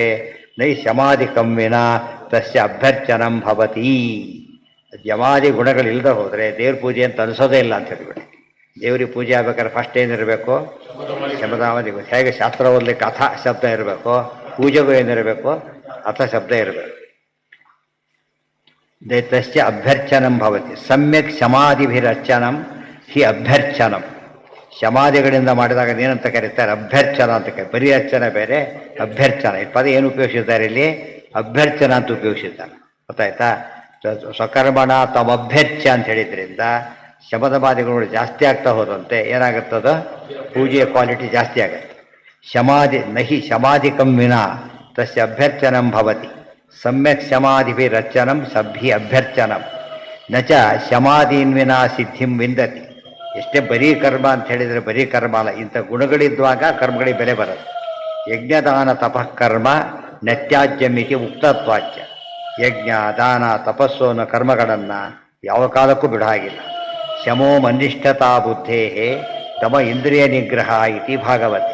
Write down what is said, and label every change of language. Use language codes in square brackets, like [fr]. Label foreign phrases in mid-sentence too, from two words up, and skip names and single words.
[sa] ನೈ ಶಮಾದಿ ಕಮ್ಮಿನ ತಸ್ಯ ಅಭ್ಯರ್ಚನಂ ಭವತಿ. [kn] ಯಮಾದಿ ಗುಣಗಳಿಲ್ಲದೆ ಹೋದರೆ ದೇವ್ರ ಪೂಜೆ ಅಂತ ಅನಿಸೋದೇ ಇಲ್ಲ ಅಂತ ಹೇಳ್ಬಿಟ್ಟು. ದೇವ್ರಿಗೆ ಪೂಜೆ ಆಗ್ಬೇಕಾದ್ರೆ ಫಸ್ಟ್ ಏನಿರಬೇಕು, ಶಮದಾಮದಿ. ಹೇಗೆ ಶಾಸ್ತ್ರ ಓದಲಿಕ್ಕೆ ಅಥ ಶಬ್ದ ಇರಬೇಕು, ಪೂಜೆಗೂ ಏನಿರಬೇಕು, ಅಥ ಶಬ್ದ ಇರಬೇಕು. [sa] ತಸ್ಯ ಅಭ್ಯರ್ಚನಂ ಭವತಿ. ಸಮ್ಯಕ್ ಶಮಾದಿಭಿರರ್ಚನಂ ಹಿ ಅಭ್ಯರ್ಚನಂ. [kn] ಶಮಾದಿಗಳಿಂದ ಮಾಡಿದಾಗ ಏನಂತ ಕರೀತಾರೆ, ಅಭ್ಯರ್ಚನ ಅಂತ ಕರೀತಾರೆ. ಬರೀ ಅರ್ಚನೆ ಬೇರೆ, ಅಭ್ಯರ್ಚನ. ಈ ಪದ ಏನು ಉಪಯೋಗಿಸಿದ್ದಾರೆ ಇಲ್ಲಿ, ಅಭ್ಯರ್ಚನ ಅಂತ ಉಪಯೋಗಿಸಿದ್ದಾರೆ, ಗೊತ್ತಾಯ್ತಾ? [sa] ಸ್ವಕರ್ಮಣ ತಮಭ್ಯರ್ಚ್ಯ [kn] ಅಂತ ಹೇಳಿದ್ರಿಂದ ಶಮದಮಾದಿಗಳು ಜಾಸ್ತಿ ಆಗ್ತಾ ಹೋದಂತೆ ಏನಾಗುತ್ತದ, ಪೂಜೆಯ ಕ್ವಾಲಿಟಿ ಜಾಸ್ತಿ ಆಗುತ್ತೆ. [sa] ಶಮಾದಿ ನಹಿ ಶಮಾದಿ ಕಮ್ಮಿನ ತಸ್ಯ ಅಭ್ಯರ್ಚನಂ ಭವತಿ. ಸಮ್ಯಕ್ ಶಮಾದಿಭಿರರ್ಚನಂ ಸಭ್ಯ ಅಭ್ಯರ್ಚನಂ ನಚ ಶಮಾದೀನ್ವಿನ ಸಿದ್ಧಿಂ ವಿಂದತಿ. [kn] ಎಷ್ಟೇ ಬರೀ ಕರ್ಮ ಅಂತ ಹೇಳಿದರೆ ಬರೀ ಕರ್ಮ ಅಲ್ಲ, ಇಂಥ ಗುಣಗಳಿದ್ದಾಗ ಕರ್ಮಗಳಿಗೆ ಬೆಲೆ ಬರುತ್ತೆ. [sa] ಯಜ್ಞದಾನ ತಪಃ ಕರ್ಮ ನತ್ಯಾಜ್ಯಮಿತಿ ಉಕ್ತತ್ವಾಚ್ಯ. [kn] ಯಜ್ಞ ದಾನ ತಪಸ್ಸು ಅನ್ನೋ ಕರ್ಮಗಳನ್ನು ಯಾವ ಕಾಲಕ್ಕೂ ಬಿಡ ಹಾಗಿಲ್ಲ. [sa] ಶಮೋ ಮನಿಷ್ಠತಾ ಬುದ್ಧೇ ದಮ ಇಂದ್ರಿಯ ನಿಗ್ರಹ ಇತಿ ಭಾಗವತೆ.